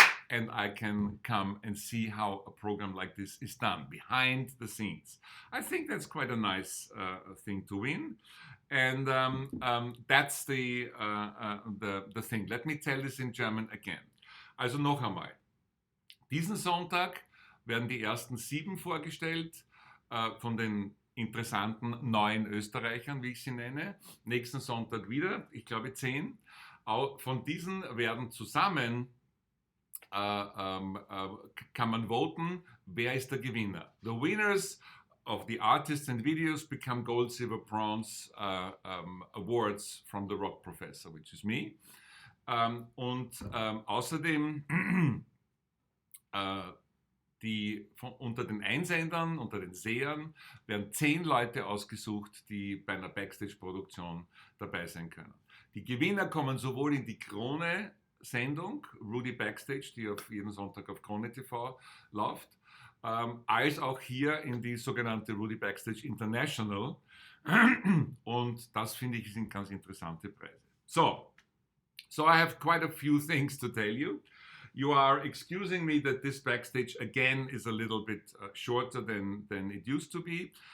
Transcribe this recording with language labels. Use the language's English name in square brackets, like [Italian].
[English] And I can come and see how a program like this is done behind the scenes. I think that's quite a nice thing to win. And that's the thing. Let me tell this in German again. [German] Also noch einmal. Diesen Sonntag werden die ersten 7 vorgestellt von den interessanten neuen Österreichern, wie ich sie nenne. Nächsten Sonntag wieder, ich glaube 10. Von diesen werden zusammen kann man voten, wer ist der Gewinner. [English] The winners of the artists and videos become gold, silver, bronze awards from the rock professor, which is me. [German] Außerdem unter den Einsendern, unter den Sehern werden 10 Leute ausgesucht, die bei einer Backstage-Produktion dabei sein können. Die Gewinner kommen sowohl in die Krone-Sendung, RUDI Backstage, die auf jeden Sonntag auf Krone TV läuft, als auch hier in die sogenannte RUDI Backstage International. Und das finde ich sind ganz interessante Preise. [English] So I have quite a few things to tell you. You are excusing me that this Backstage again is a little bit shorter than it used to be.